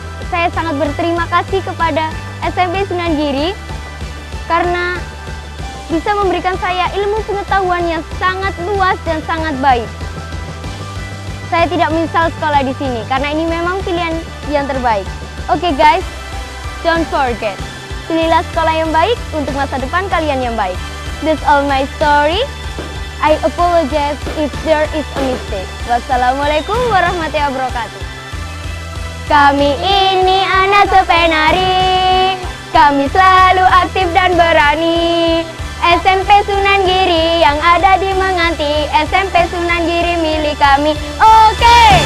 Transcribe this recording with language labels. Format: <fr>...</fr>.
<id>Saya sangat berterima kasih kepada SMP Sunan Giri karena bisa memberikan saya ilmu pengetahuan yang sangat luas dan sangat baik. Saya tidak menyesal sekolah di sini karena ini memang pilihan yang terbaik. Oke</id> <en>guys, don't forget,</en> <id>pilihlah sekolah yang baik untuk masa depan kalian yang baik.</id> <en>That's all my story. I apologize if there is a mistake.</en> <ar>Wassalamualaikum warahmatullahi wabarakatuh.</ar> <id>Kami ini anak sepenari, kami selalu aktif dan berani. SMP Sunan Giri yang ada di Menganti, SMP Sunan Giri milik kami. Oke.</id>